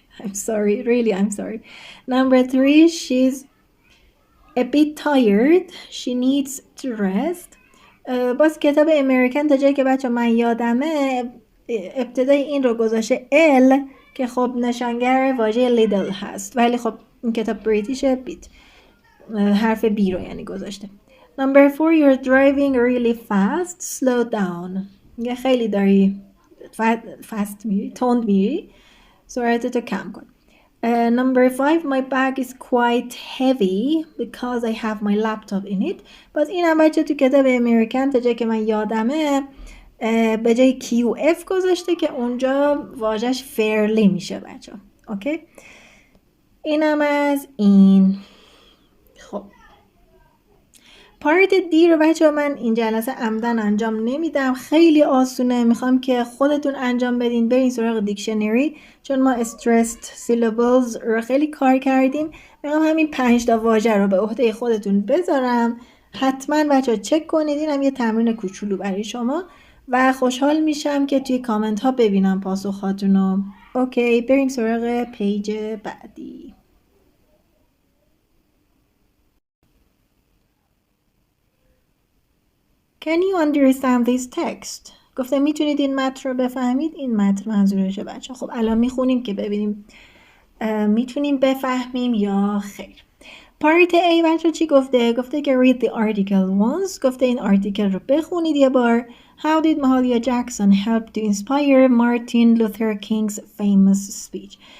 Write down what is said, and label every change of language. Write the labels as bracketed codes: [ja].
[en] I'm sorry really I'm sorry. number 3 she's a bit tired she needs to rest. [fa] باز کتاب امریکن تا جایی که بچه من یادمه ابتدای این رو گذاشته L که خب نشانگر واژه little هست ولی خب این کتاب بریتیشه بیت حرف B رو یعنی گذاشته. [en] number 4 you're driving really fast slow down. [fa] یه خیلی داری fast میری تند میری سرعتتو کم کن. [en] number 5 my bag is quite heavy because I have my laptop in it. [fa] باز این هم بچه تو کتاب امریکن تا جایی که من یادمه به جای QF گذاشته که اونجا واژهش fairly میشه بچه. اوکی اینم از این. خب پارت دی رو بچه من این جلسه عمدن انجام نمیدم خیلی آسونه میخوام که خودتون انجام بدین. برین سراغ دیکشنری چون ما [en] stressed syllables [fa] رو خیلی کار کردیم. میخوام همین 5 تا واژه رو به عهده خودتون بذارم. حتما بچه چک کنید. اینم یه تمرین کوچولو برای شما و خوشحال میشم که توی کامنت ها ببینم پاسخاتونو. اوکی بریم سراغ پیج بعدی. [en] Can you understand this text? [fa] گفته میتونید این متن رو بفهمید. این متن منظورشه بچه. خب الان میخونیم که ببینیم میتونیم بفهمیم یا خیر. پارت A بچه چی گفته؟ گفته که [en] read the article once. [fa] گفته این آرتیکل رو بخونید یه بار. [en] How did Mahalia Jackson help to inspire Martin Luther King's famous speech?